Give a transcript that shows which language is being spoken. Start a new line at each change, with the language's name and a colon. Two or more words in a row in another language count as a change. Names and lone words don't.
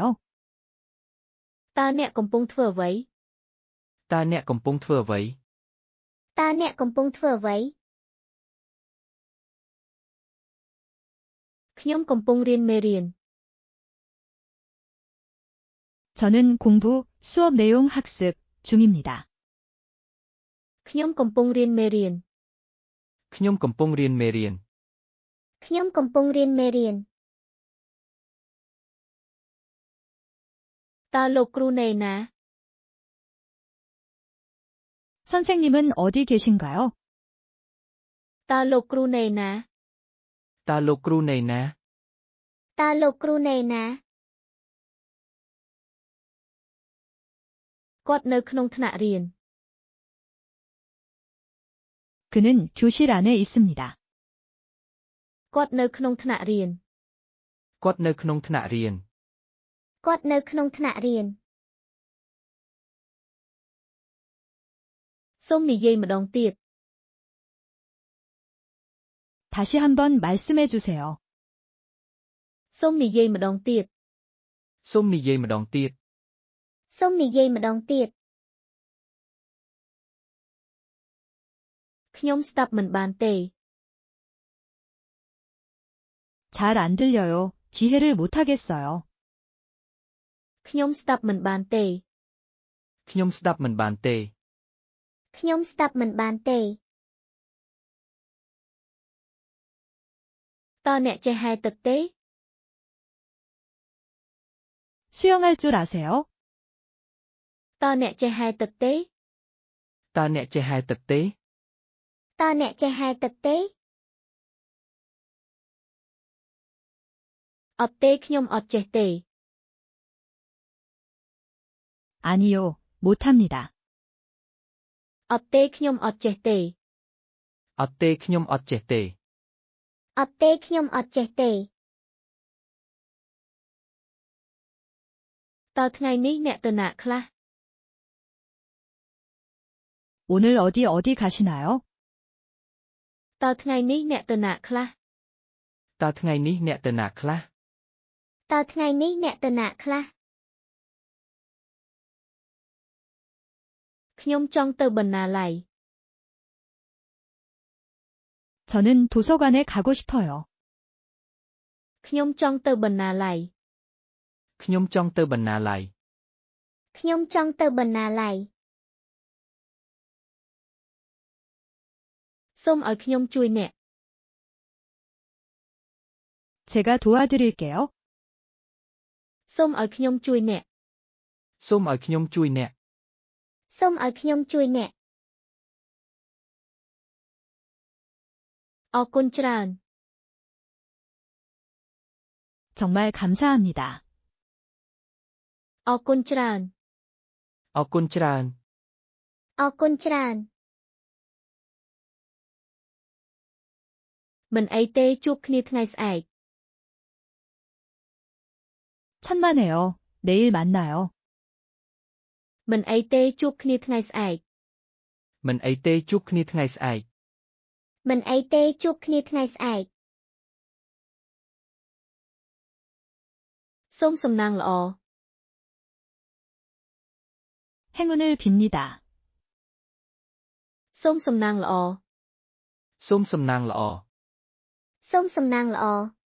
Khmer: តើអ្នកកំពុងធ្វើអ្វី តើអ្នកកំពុងធ្វើអ្វី តើអ្នកកំពុងធ្វើអ្វីខ្ញុំកំពុងរៀនមេរៀន
Korean: 저는 공부, 수업 내용 학습 중입니다.
Khmer: ខ្ញុំកំពុងរៀនមេរៀន ខ្ញុំកំពុងរៀនមេរៀន ខ្ញុំកំពុងរៀនមេរៀនតើលោកគ្រូនៅណា
Korean: 선생님은 어디 계신가요?
Khmer: តើលោកគ្រូនៅណា តើលោកគ្រូនៅណា តើលោកគ្រូនៅណាគាត់នៅក្នុងថ្នាក់រៀន
Korean: 그는 교실 안에 있습니다.
Khmer: គាត់នៅក្នុងថ្នាក់រៀន គាត់នៅក្នុងថ្នាក់រៀន គាត់នៅក្នុងថ្នាក់រៀនសូមនិយាយម្ដងទៀត
Korean: 다시 한번 말씀해 주세요.
Khmer: សូមនិយាយម្ដងទៀត សូមនិយាយម្ដងទៀត សូមនិយាយម្ដងទៀត ខ្ញុំស្ដាប់មិនបានទេ
Korean: 잘 안 들려요. 지혜를 못하겠어요.
Khmer: ខ្ញុំស្ដាប់មិនបានទេ ខ្ញុំស្ដាប់មិនបានទេ ខ្ញុំស្ដាប់មិនបានទេតើអ្នកចេះហែលទឹកទេ
Korean: 수영할 줄 아세요?
Khmer: តើអ្នកចេះហែលទឹកទេ តើអ្នកចេះហែលទឹកទេ តើអ្នកចេះហែលទឹកទេអត់ទេខ្ញុំអត់ចេះទេ
Korean: 아니요, 못합니다.
Khmer: អត់ទេខ្ញុំអត់ចេះទេ អត់ទេខ្ញុំអត់ចេះទេ អត់ទេខ្ញុំអត់ចេះទេតើថ្ងៃនេះអ្នកទៅណាខ្លះ
Korean: 오늘 어디 가시나요?
Khmer: តើថ្ងៃនេះអ្នកទៅណាខ្លះ តើថ្ងៃនេះអ្នកទៅណាខ្លះ តើថ្ងៃនេះអ្នកទៅណាខ្លះខ្ញុំចង់ទៅបណ្ណាល័យ
Korean: 저는 도서관에 가고 싶어요.
Khmer: ខ្ញុំចង់ទៅបណ្ណាល័យ ខ្ញុំចង់ទៅបណ្ណាល័យ ខ្ញុំចង់ទៅបណ្ណាល័យសូមឲ្យខ្ញុំជួយអ្នក
Korean: 제가 도와드릴게요.
Khmer: សូមឲ្យខ្ញុំជួយអ្នក សូមឲ្យខ្ញុំជួយអ្នក សូមឲ្យខ្ញុំជួយអ្នកអរគុណច្រើន
Korean: 정말 감사합니다.
Khmer: អរគុណច្រើន អរគុណច្រើន អរគុណច្រើនមិនអីទេជួបគ្នាថ្ងៃស្អែក
Korean: 천만에요. 내일 만나요.
Khmer: មិនអីទេជួបគ្នាថ្ងៃស្អែក មិនអីទេជួបគ្នាថ្ងៃស្អែក មិនអីទេជួបគ្នាថ្ងៃស្អែកសូមសំណាងល្អ
Korean: 행운을 빕니다.
Khmer: សូមសំណាងល្អ សូមសំណាងល្អ សូមសំណាងល្អ